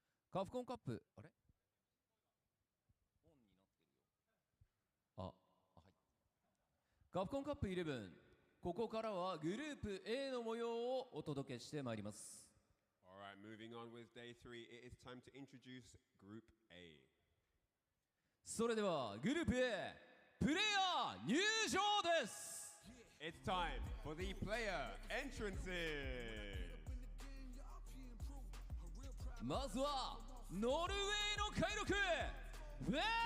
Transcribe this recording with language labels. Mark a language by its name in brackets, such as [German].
[Japanese] カプコンカップあれオンになってるよ。はい。カプコンカップ11、ここからはグループ A の模様をお届けしてまいります。 [English] Alright, moving on with day 3, it is time to introduce Group A. [Japanese] それではグループ A プレイヤー入場です。 [English] It's time for the player entrances. [Japanese] まずはノルウェーの海賊フェノム